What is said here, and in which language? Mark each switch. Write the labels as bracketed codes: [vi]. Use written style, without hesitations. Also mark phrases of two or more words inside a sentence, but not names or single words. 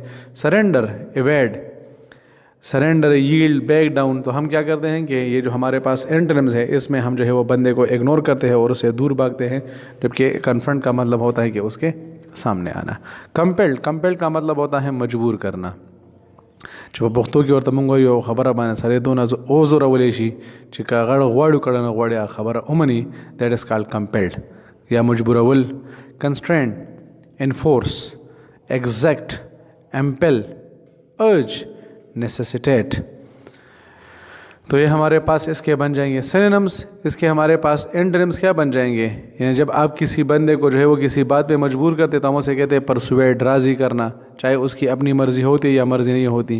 [en] Surrender, evade, surrender, yield, back down. [ur] تو ہم کیا کرتے ہیں کہ یہ جو ہمارے پاس اینٹونمز ہے اس میں ہم جو ہے وہ بندے کو اگنور کرتے ہیں اور اس سے دور بھاگتے ہیں، جبکہ کنفرنٹ کا مطلب ہوتا ہے کہ اس کے سامنے آنا. [en] compelled, compelled [ur] کا مطلب ہوتا ہے مجبور کرنا. [ps] چې په پښتو کې ورته مونږ وایو خبره باندې سړی دونه وزورولی شي چې که غړ غواړو کړه نه غواړي خبره ومني [en] that is called compelled [ps] یا مجبورول. [en] کنسټرین، Enforce, exact, impel, urge, necessitate. [ur] تو یہ ہمارے پاس اس کے بن جائیں گے سینونمز. اس کے ہمارے پاس اینٹونمز کیا بن جائیں گے؟ یعنی جب آپ کسی بندے کو جو ہے وہ کسی بات پہ مجبور کرتے تو ہم اسے کہتے ہیں پرسویڈ، راضی کرنا، چاہے اس کی اپنی مرضی ہوتی یا مرضی نہیں ہوتی.